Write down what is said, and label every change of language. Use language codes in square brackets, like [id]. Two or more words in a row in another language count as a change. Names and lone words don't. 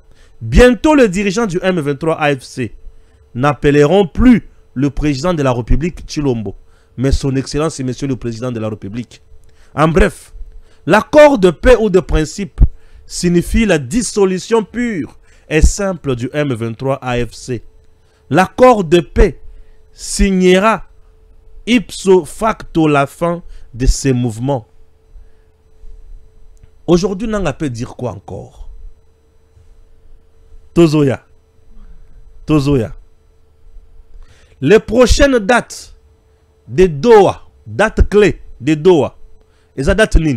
[fr] Bientôt, les dirigeants du M23 AFC n'appelleront plus le président de la République Tshilombo, mais son Excellence et Monsieur le Président de la République. En bref, l'accord de paix ou de principe signifie la dissolution pure et simple du M23 AFC. L'accord de paix signera [la] ipso facto [fr] la fin de ces mouvements. Aujourd'hui, on peut dire quoi encore? [ln] Tozoya. Tozoya. [fr] Les prochaines dates de Doha, date clé de Doha, et ça date ligne.